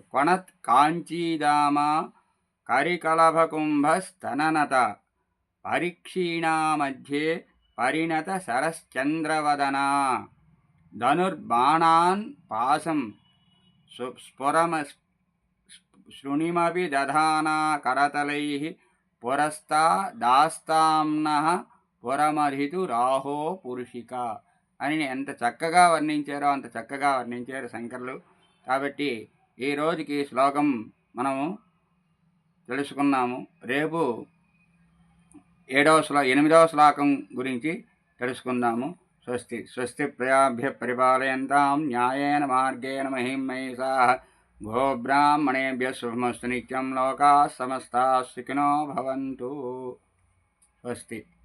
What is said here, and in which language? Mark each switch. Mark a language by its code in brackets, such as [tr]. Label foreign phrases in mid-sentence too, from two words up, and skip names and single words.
[sa] కొణత్ కాంచీదామ కరికలభకుంభస్తననత పరీక్షీణా మధ్యే పరిణత శరశ్చంద్రవదన ధనుర్బాణాన్ పాసం స్ఫురమ శృణిమపి దధానా కరతలైః పురస్తా దాస్తాంనః పురమధితు రాహో పురుషిక [te] అని ఎంత చక్కగా వర్ణించారో అంత చక్కగా వర్ణించారు శంకరులు. కాబట్టి ఈ రోజుకి ఈ శ్లోకం మనము తెలుసుకున్నాము. రేపు 8వ శ్లోకం గురించి తెలుసుకుందాము. [sa] స్వస్తి స్వస్తి ప్రజాభ్య పరిపాలయంతాం న్యాయేన మార్గేణ మహిం మహిషాః గోబ్రాహ్మణేభ్యః శుభమస్తు నిత్యం లోకాః సమస్తాః సుఖినో భవంతు. స్వస్తి.